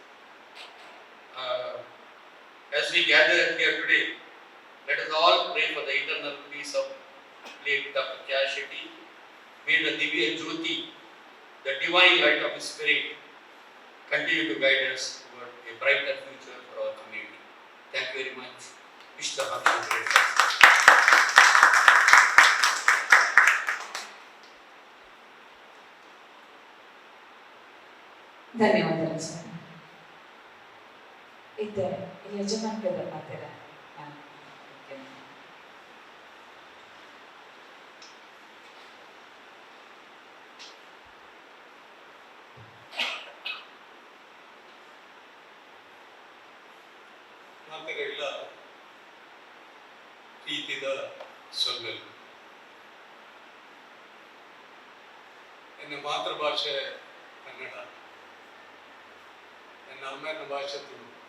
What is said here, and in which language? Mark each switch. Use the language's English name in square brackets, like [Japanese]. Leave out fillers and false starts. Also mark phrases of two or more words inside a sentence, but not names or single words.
[English] As we gather here today, let us all pray for the eternal peace of late Dr. KR Shetty. May the Divya Jyoti, the divine light of his spirit, continue to guide us toward a brighter future for our community. Thank you very much. Wish the function great success. [Kannada] ಧನ್ಯವಾದಗಳು ಸರ್. ಇದ್ದಾರೆ ಯಜಮಾನ್ರು ಮಾತಾಡ ಮಾತುಗಳಿಲ್ಲ ಪ್ರೀತಿದ ಸೊಲ್ಲಲು ನನ್ನ ಮಾತೃಭಾಷೆ ಕನ್ನಡ ನನ್ನ ಅಮ್ಮನ ಭಾಷೆ ತುಳು